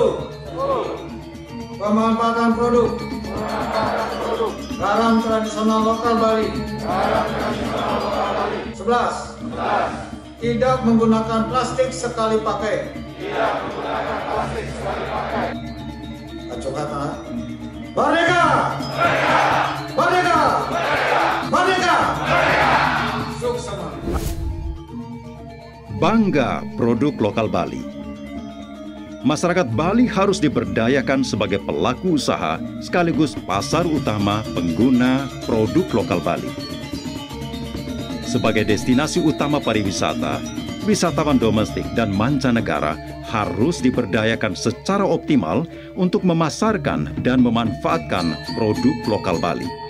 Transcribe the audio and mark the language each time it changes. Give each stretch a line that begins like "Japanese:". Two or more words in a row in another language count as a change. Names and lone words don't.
Indonesian: Pemanfaatan produk garam tradisional lokal Bali. 11. Tidak menggunakan plastik sekali pakai. Acung kata. Merdeka! Merdeka! Merdeka! Suksema. Bangga produk lokal Bali. Masyarakat Bali harus diberdayakan sebagai pelaku usaha sekaligus pasar utama pengguna produk lokal Bali. Sebagai destinasi utama pariwisata, wisatawan domestik dan mancanegara harus diberdayakan secara optimal untuk memasarkan dan memanfaatkan produk lokal Bali.